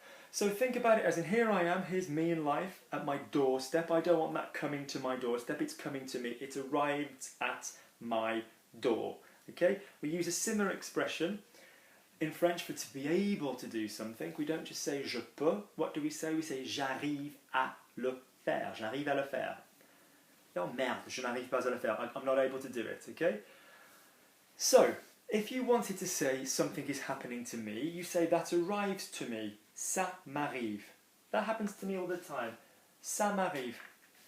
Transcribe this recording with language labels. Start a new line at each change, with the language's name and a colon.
English: So think about it as in here I am, here's me in life at my doorstep. I don't want that coming to my doorstep, it's coming to me. It arrived at my door. Okay? We use a similar expression in French for to be able to do something. We don't just say je peux. What do we say? We say
French: j'arrive à le faire. J'arrive à le faire. Oh merde, je n'arrive pas à le faire.
English: I'm not able to do it. Okay? So, if you wanted to say something is happening to me, you say that arrives to me.
French: Ça m'arrive.
English: That happens to me all the time. Ça m'arrive.